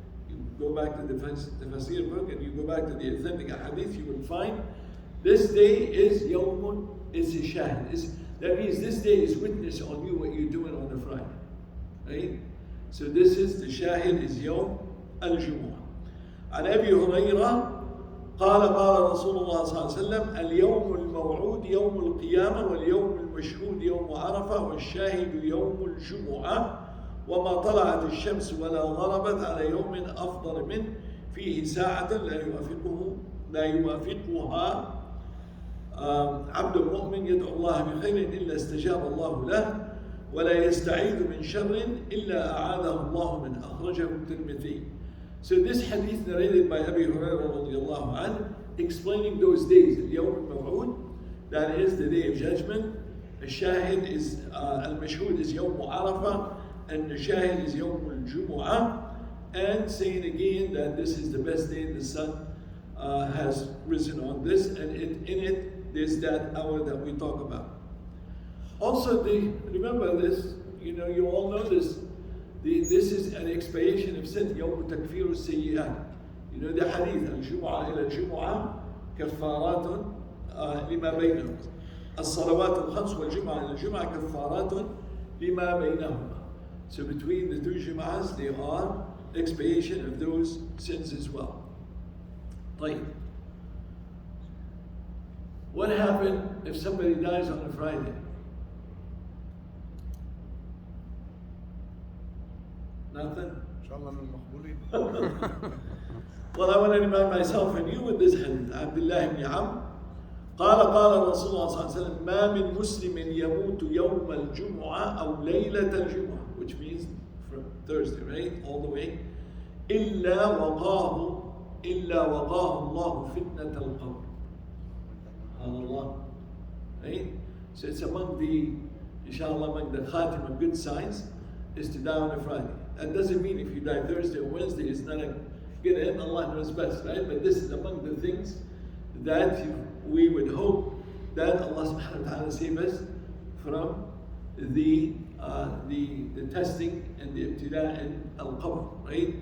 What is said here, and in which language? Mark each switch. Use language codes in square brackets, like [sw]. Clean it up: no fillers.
[en] You go back to the Tafsir book and you go back to the authentic hadith, you will find this day is Yawmun, is a Shahid. That means this day is witness on you what you're doing on the Friday, right? So this is the Shahid is Yawm al-Jumu'ah. [ar] عن أبي هريرة قال قال رسول الله صلى الله عليه وسلم اليوم الموعود يوم القيامة واليوم المشهود يوم عرفة والشاهد يوم الجمعة وما طلعت الشمس ولا غربت على يوم أفضل منه فيه ساعة لا يوافقها عبد مؤمن يدعو الله بخير إلا استجاب الله له ولا يستعيذ من شر إلا أعاذه الله من أخرجه الترمذي. [en] So this hadith narrated by Abu Hurairah radiallahu anhu, explaining those days, Yawm al-Maw'ud, that is the day of judgment. Al-Shahid is, Al-Mashhud is Yawm Arafah, and the Shahid is Yawm al-Jumu'ah, and saying again that this is the best day the sun has risen on this, and in it there's that hour that we talk about. Also, remember this, you all know this. This is an expiation of sin, [ar] يوم تكفير السيئات. [en] The hadith, [ar] الجمعة إلى الجمعة كفارات لما بينهم. الصلوات الخمس والجمعة إلى الجمعة كفارات لما بينهما. [en] So between the two Jum'ahs, they are expiation of those sins as well. [ar] طيب. [en] What happened if somebody dies on a Friday? Nothing? [ar] Inshallah min maqbulin. [en] Well, I want to remind myself and you with this hadith. [ar] Abdullah ibn Amr قال قال رسول الله صلى الله عليه وسلم ما من مسلم يموت يوم الجمعة أو ليلة الجمعة, [en] which means from Thursday, right, all the way, [ar] إلا وقاه الله فتنة القبر. [en] SubhanAllah, right? So it's among the, inshallah, among the khatim, good signs is to die on a Friday. That doesn't mean if you die Thursday or Wednesday, it's not a good end. Allah knows best, right? But this is among the things that we would hope that Allah subhanahu wa ta'ala save us from the testing and the ibtila and al-qabr, right?